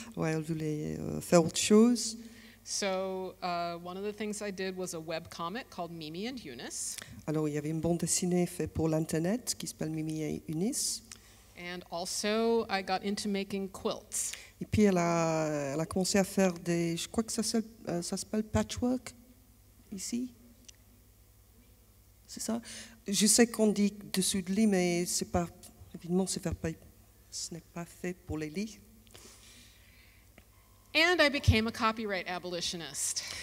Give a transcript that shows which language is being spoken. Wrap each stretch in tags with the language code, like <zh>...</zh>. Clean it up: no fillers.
<fr>Ouais, elle voulait faire autre chose.</fr> <en>So one of the things I did was a webcomic called Mimi and Eunice.</en> <fr>Alors il y avait une bande dessinée faite pour l'internet qui s'appelle Mimi et Eunice.</fr> <en>And also I got into making quilts.</en> <fr>Et puis elle a commencé à faire des, je crois que ça s'appelle patchwork ici. C'est ça. Je sais qu'on dit dessus de lit, mais c'est pas, évidemment, ce n'est pas fait pour les lits.</fr> <en>And I became a copyright abolitionist.</en>